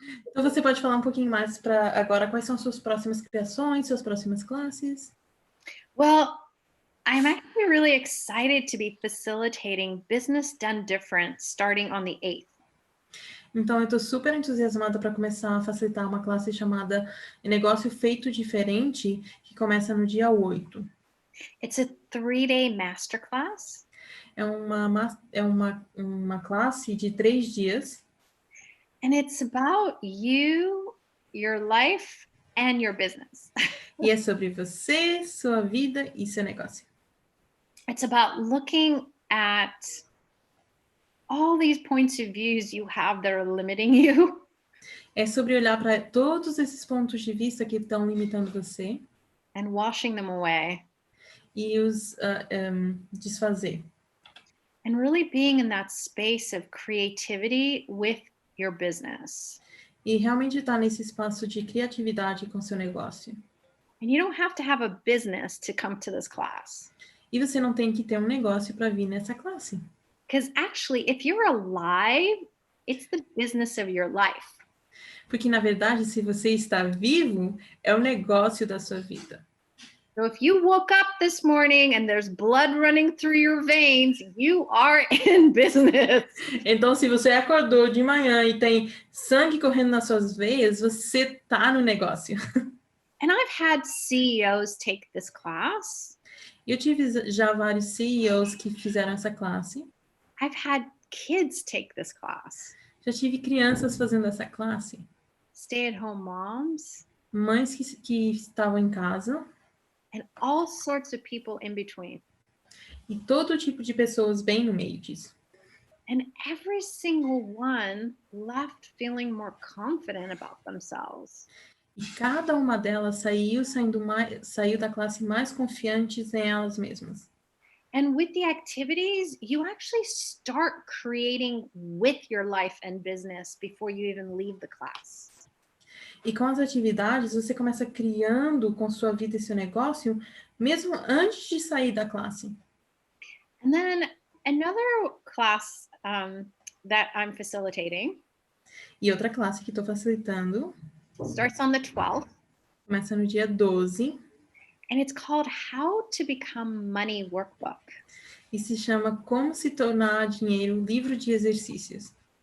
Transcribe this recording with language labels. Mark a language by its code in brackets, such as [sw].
[pt] Então você pode falar um pouquinho mais para agora quais são suas próximas criações, suas próximas classes? [en] Well, I'm actually really excited to be facilitating Business Done Different starting on the 8th. [pt] Então, eu estou super entusiasmada para começar a facilitar uma classe chamada Negócio Feito Diferente, que começa no dia 8. [en] It's a 3-day masterclass. [pt] É uma classe de 3 dias. [en] And it's about you, your life, and your business. [pt] E é sobre você, sua vida e seu negócio. [en] It's about looking at all these points of views you have that are limiting you. [pt] É sobre olhar para todos esses pontos de vista que estão limitando você. [en] And washing them away. [pt] E os desfazer. [en] And really being in that space of creativity with your business. [pt] E realmente estar nesse espaço de criatividade com seu negócio. [en] And you don't have to have a business to come to this class. [pt] E você não tem que ter um negócio para vir nessa classe. [en] Because actually, if you're alive, it's the business of your life. [pt] Porque, na verdade, se você está vivo, é o negócio da sua vida. [en] So if you woke up this morning and there's blood running through your veins, you are in business. [pt] Então, se você acordou de manhã e tem sangue correndo nas suas veias, você está no negócio. [en] And I've had CEOs take this class. [pt] Eu tive já vários CEOs que fizeram essa classe. [en] I've had kids take this class. [pt] Já tive crianças fazendo essa classe. [en] Stay-at-home moms. [pt] Mães que estavam em casa. [en] And all sorts of people in between. [pt] E todo tipo de pessoas bem no meio disso. [en] And every single one left feeling more confident about themselves. [pt] E cada uma delas saiu da classe mais confiantes em elas mesmas. [en] And with the activities, you actually start creating with your life and business before you even leave the class. [pt] E com as atividades, você começa criando com sua vida e seu negócio, mesmo antes de sair da classe. [en] And then another class that I'm facilitating. [pt] E outra classe que estou facilitando. [en] Starts on the 12th. [pt] Começa no dia 12. [en] And it's called How to Become Money Workbook. [pt] E se chama Como se tornar dinheiro, livro de exercícios.